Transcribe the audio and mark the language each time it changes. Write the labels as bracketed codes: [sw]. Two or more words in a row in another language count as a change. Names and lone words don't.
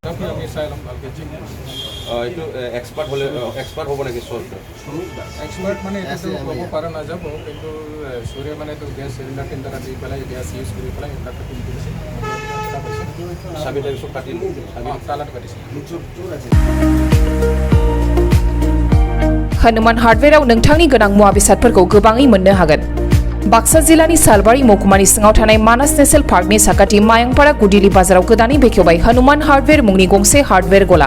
[as] এইটো এক্সপাৰ্ট হ'ব লাগে এক্সপাৰ্ট মানে এতিয়াতো ক'ব পৰা নাযাব, কিন্তু চুৰে মানে এইটো [en] gas cylinder tender [as] দি পেলাই [en] gas use [as] কৰি পেলাই এইবিলাকটো কিনি দিছে। চাবি চব কাটিল, তালাত কাটিছে। [brx] हनुमान हार्डवेराव नोंथांनि गोनां मुवा बेसादफोरखौ गोबाङै मोननो हागोन। बाक्सा जिल्लानि सालबारि महकुमानि सिङाव थानाय मानास नेशनेल पार्कनि साखाथि मायंपारा गुदिली बाजाराव गोदानै बेखेवबाय हनुमान हार्डवेर मुंनि गंसे हार्डवेर गला।